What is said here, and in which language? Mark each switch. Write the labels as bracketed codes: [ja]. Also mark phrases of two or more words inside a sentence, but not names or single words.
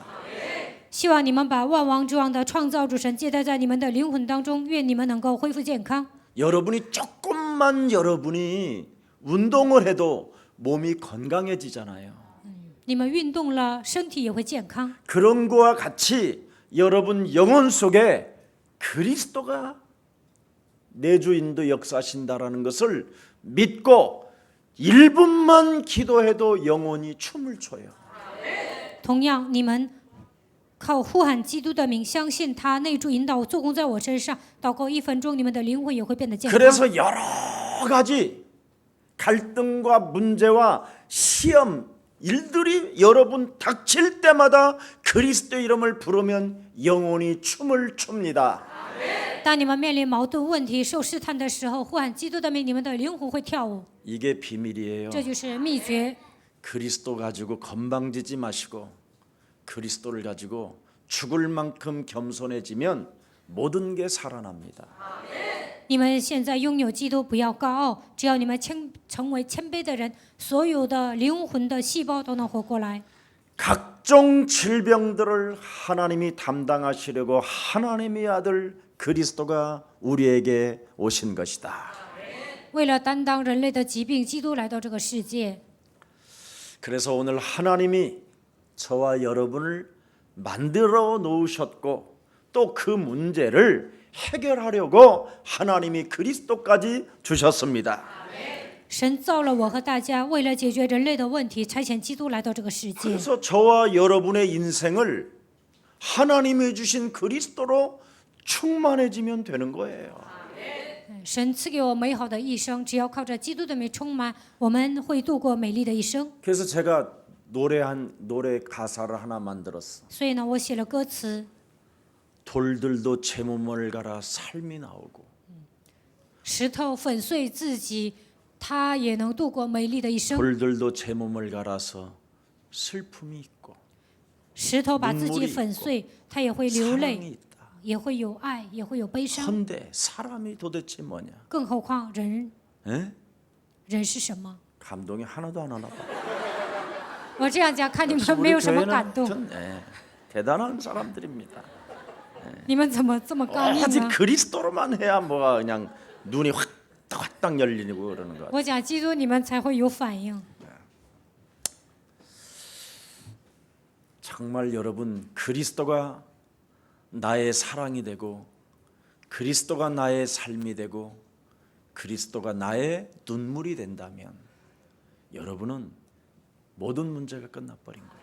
[zh] 希望你们把万王之王的创造主神接待在你们的灵魂当中，愿你们能够恢复健康。 [ko] 여러분이 조금만 여러분이 운동을 해도 몸이 건강해지잖아요. [zh] 你们运动了，身体也会健康。 [ko] 그런 거와 같이 여러분 영혼 속에 그리스도가 내주인도 역사하신다라는 것을 믿고 1분만 기도해도 영혼이 춤을 춰요. [zh] 同样，你们靠呼喊基督的名，相信他内住引导做工在我身上，祷告1分钟，你们的灵魂也会变得健康。 [ko] 그래서 여러 가지 갈등과 문제와 시험 일들이 여러분 닥칠 때마다 그리스도 이름을 부르면 영혼이 춤을 춥니다. [zh] 当你们面临矛盾问题、受试探的时候，呼喊基督的名，你们的灵魂会跳舞。 [ko] 이게 비밀이에요. [zh] 这就是秘诀。 [ko] 그리스도 가지고 건방지지 마시고 그리스도를 가지고 죽을 만큼 겸손해지면 모든 게 살아납니다. [zh] 你们现在拥有基督，不要高傲，只要你们成为谦卑的人，所有的灵魂的细胞都能活过来。 [ko] 각종 질병들을 하나님이 담당하시려고 하나님의 아들 그리스도가 우리에게 오신 것이다. [zh] 为了担当人类的疾病，基督来到这个世界。 [ko] 그래서 오늘 하나님이 저와 여러분을 만들어 놓으셨고 또 그 문제를 해결하려고 하나님이 그리스도까지 주셨습니다. [zh] 神造了我和大家，为了解决人类的问题，差遣基督来到这个世界。 [ko] 그래서 저와 여러분의 인생을 하나님이 주신 그리스도로 충만해지면 되는 거예요. [zh] 神赐给我美好的一生，只要靠着基督的名充满，我们会度过美丽的一生。 [ko] 그래서 제가 노래 가사를 하나 만들었어. [zh] 所以呢，我写了歌词： [ko] 돌들도 제 몸을 갈아 삶이 나오고 [zh] 石头粉碎自己，他也能度过美丽的一生。 [ko] 돌들도 제 몸을 갈아서 슬픔이 있고 [zh] 石头把自己粉碎，他也会流 [ko] 사랑이 [zh] 泪， [ko] 있다. [zh] 也会有爱，也会有悲伤。 [ko] 헌데 사람이 도대체 뭐냐? [zh] 更何况人， [ko] 에? [zh] 人是什么？ [ko] 감동이 하나도 안 하나 봐. [zh] 我这样讲，看你们 [ko] 우리 [zh] 没有什么 [ko] 교회는 [zh] 感动， [ko] 대단한 사람들입니다. [zh] 你们怎么这么刚硬 [ko] 아직 [zh] 呢？ [ko] 그리스도로만 해야 뭐가 그냥 눈이 확딱 열리고 그러는 거. [zh] 我讲基督，你们才会有反应。 [ko] 정말 여러분 그리스도가 나의 사랑이 되고 그리스도가 나의 삶이 되고 그리스도가 나의 눈물이 된다면 여러분은 모든 문제가 끝나버린 거예요.